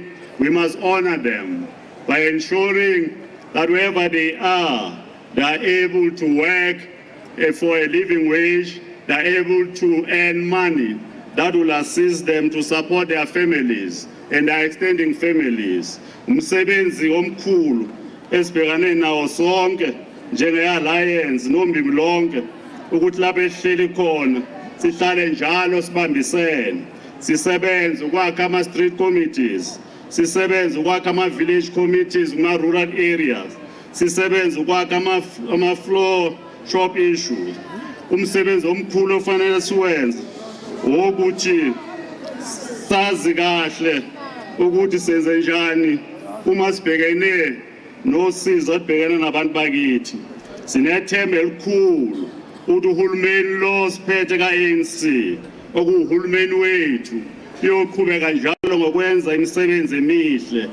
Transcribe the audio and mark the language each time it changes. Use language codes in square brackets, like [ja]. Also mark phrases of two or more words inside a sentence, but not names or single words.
[en] We must honor them by ensuring that wherever they are able to work for a living wage, they are able to earn money that will assist them to support their families and their extending families. [zu] Umsebenzi omkhulu esibhekane nawo sonke njenge-alliance nombimbi lonke ukuthi lapho esihleli khona sihlale njalo sibambisene, sisebenze ukwakha ama-street committees, sisebenze ukwakha ama-village committees kuma- [en] rural areas, [zu] sisebenze ukwakha ama- [en] floor shop issues. [zu] Umsebenzi omkhulu ofanele siwenze wokuthi sazi kahle ukuthi senze njani uma sibhekene nosizo olubhekene nabantu bakithi. Sinethemba elikhulu ukuthi uhulumeni lo siphethe ka-ANC okuwuhulumeni wethu uyoqhubeka njalo ngokwenza imisebenzi emihle.